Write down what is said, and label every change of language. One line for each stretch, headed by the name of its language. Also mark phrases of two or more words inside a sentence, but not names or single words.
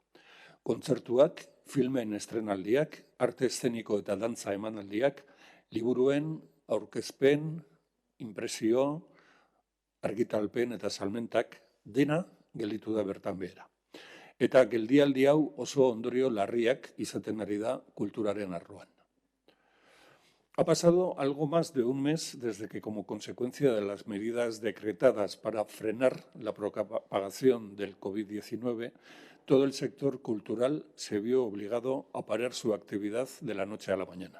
Basque: Kontzertuak, filmen estrenaldiak, arte eszeniko eta dantza emanaldiak, liburuen, aurkezpen, inpresio, argitalpen eta salmentak, dena gelditu da bertan behera. Eta geldialdi hau oso ondorio larriak izaten ari da kulturaren arloan.
Spanish: Ha pasado algo más de un mes desde que, como consecuencia de las medidas decretadas para frenar la propagación del COVID-19, todo el sector cultural se vio obligado a parar su actividad de la noche a la mañana.